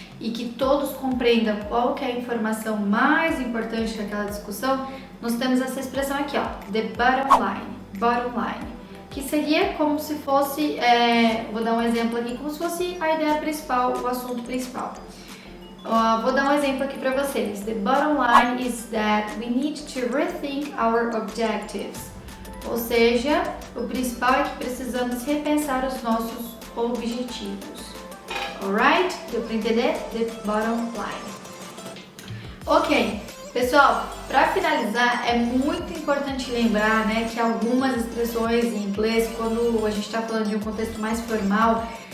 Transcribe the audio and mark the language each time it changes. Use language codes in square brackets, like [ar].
[pt] E que todos compreendam qual que é a informação mais importante daquela discussão, nós temos essa expressão aqui, ó, the bottom line, que seria como se fosse, vou dar um exemplo aqui, como se fosse a ideia principal, o assunto principal. Vou dar um exemplo aqui para vocês. [en] The bottom line is that we need to rethink our objectives. [pt] Ou seja, o principal é que precisamos repensar os nossos objetivos. Alright? Deu para entender? The bottom line. Ok, pessoal, para finalizar, é muito importante lembrar, né, que algumas expressões em inglês, quando a gente está falando de um contexto mais formal,